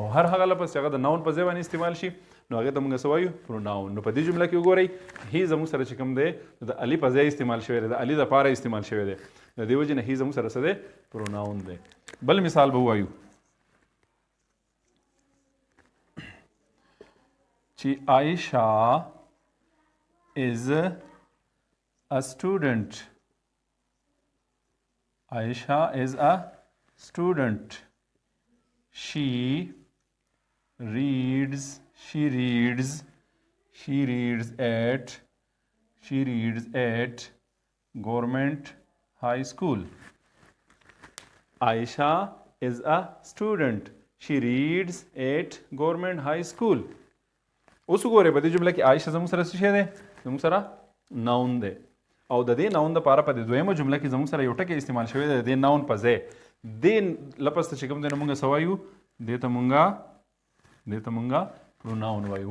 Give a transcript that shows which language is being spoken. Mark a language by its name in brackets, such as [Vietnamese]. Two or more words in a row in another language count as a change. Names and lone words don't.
[Pashto] هر هغه لفظ چې هغه د ناون په ځای باندې استعمال شي نو هغې ته موږ څه وایو؟ پروناون. نو په دې جمله کې وګورئ هی زموږ سره چې کوم دی د Ali په ځای استعمال شوی دی. د Ali دپاره استعمال شوی دی. د دې وجې نه هی زموږ سره څه دی؟ پروناون دی. بل مثال به ووایو چې [English] Aisha is a student. Aisha is a student. She reads at government high school. Aisha is a student. She reads at government high school. [Pashto] اوس وګورئ په دې جمله کې عایشه زموږ سره څه شی دی؟ زموږ سره ناون دی. او د دې ناون دپاره په دې دویمه جمله کې زموږ سره یو ټکی استعمال شوی دی د دې ناون په ځای. دې لفظ ته چې کوم دی نو موږ څه وایو؟ دې ته موږ پروناون وایو.